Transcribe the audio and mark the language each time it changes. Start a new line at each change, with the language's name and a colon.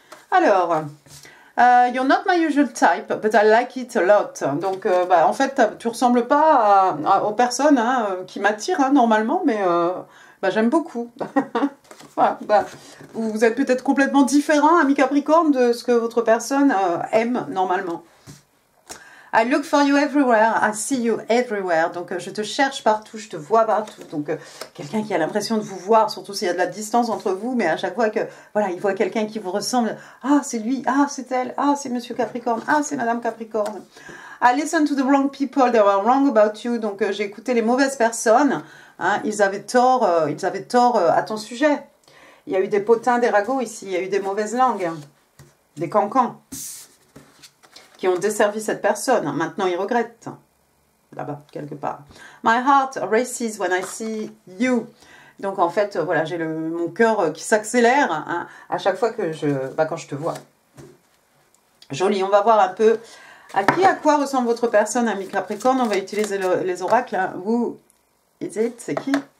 English: Alors, you're not my usual type, but I like it a lot.
French: Donc, en fait, tu ne ressembles pas aux personnes hein, qui m'attirent hein, normalement, mais j'aime beaucoup. Voilà, vous êtes peut-être complètement différent, ami Capricorne, de ce que votre personne aime normalement.
English: I look for you everywhere, I see you everywhere.
French: Donc, je te cherche partout, je te vois partout. Donc, quelqu'un qui a l'impression de vous voir, surtout s'il y a de la distance entre vous, mais à chaque fois que, voilà, il voit quelqu'un qui vous ressemble, ah, c'est lui, ah, c'est elle, ah, c'est Monsieur Capricorne, ah, c'est Madame Capricorne.
English: I listen to the wrong people, they were wrong about you.
French: Donc, j'ai écouté les mauvaises personnes, hein, ils avaient tort à ton sujet. Il y a eu des potins, des ragots ici, il y a eu des mauvaises langues, des cancans qui ont desservi cette personne. Maintenant, ils regrettent. Là-bas, quelque part.
English: My heart races when I see you.
French: Donc, en fait, voilà, j'ai mon cœur qui s'accélère hein, à chaque fois que quand je te vois. Joli. On va voir un peu à quoi ressemble votre personne, ami Capricorne. On va utiliser les oracles. Hein.
English: Who is it?
French: C'est qui?